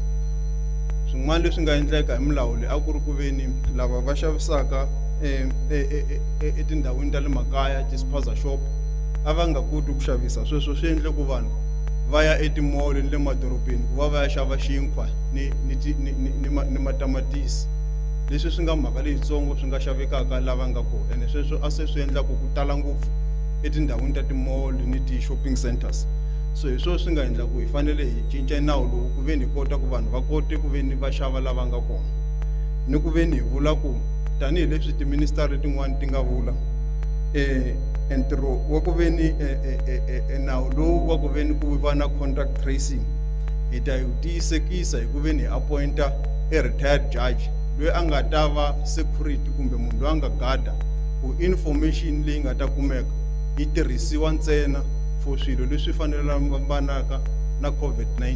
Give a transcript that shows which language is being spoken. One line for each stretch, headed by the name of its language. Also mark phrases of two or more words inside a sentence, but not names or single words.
Tsonga: Swin'wana leswi nga endleka hi milawu leyi a ku ri kuveni lava va xavisaka etindhawini ta le makaya ti-spaza shop a va nga koti ku xavisa sweswo, swi endle ku vanhu va ya etimall ni le madorobeni ku va ya xava xinkwa ni matamatisi leswi swi nga mhaka leyitsongo swi nga xavekaka lava nga kona, ene sweswo a swi endla ku tala ngopfu etindhawini ta ti-mall ni ti-
English: shopping centers.
Tsonga: So hi swona swi nga endla ku hi fanele hi cinca nawu lowu ku veni hi kota ku vanhu va kote ku veni va xava lava nga kona, ni ku veni hi vula ku tanihileswi tiministeri tin'wana ti nga vula ntirho wa ku veni nawu lowu wa ku veni ku va na
English: contact tracing
Tsonga: hi ta yi tiyisekisa hi ku veni hi appointa
English: a retired judge
Tsonga: loyi a nga ta va security kumbe munhu loyi a nga gada ku information leyi nga ta kumeka yi tirhisiwa ntsena for swilo leswi fanelelanaka na COVID-19.